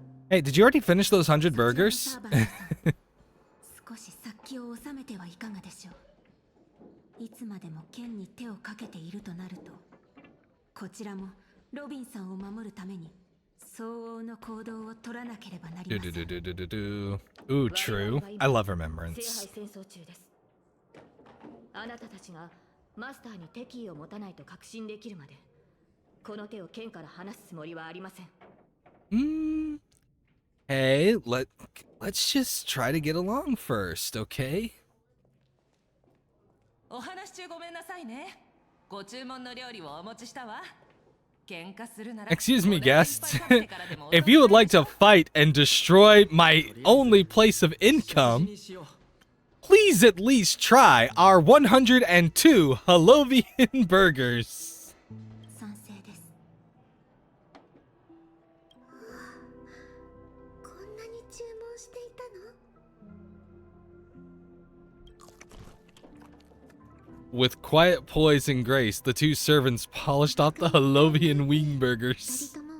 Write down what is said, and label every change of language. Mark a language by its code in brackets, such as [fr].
[en] Hey, did you already finish those 100 burgers? [ja] 少し殺気を収めてはいかがでしょう。いつまでも剣に手をかけているとなると、こちらもロビンさんを守るために相応の行動を取らなければなりません。 [en] Ooh, true. I love remembrance. [ja] 聖杯戦争中です。あなたたちがマスターに敵意を持たないと確信できるまで、この手を剣から離すつもりはありません。 [en] Hey, let's just try to get along first, okay? [ja] お話中ごめんなさいね。ご注文の料理をお持ちしたわ。喧嘩するなら [en] Excuse me, guests. If you would like to fight and destroy my only place of income, please at least try our 102 Halovian burgers. [ja] 賛成です。こんなに注文していたの [en] ？With quiet poise and grace, the two servants polished off the Halovian wing burgers.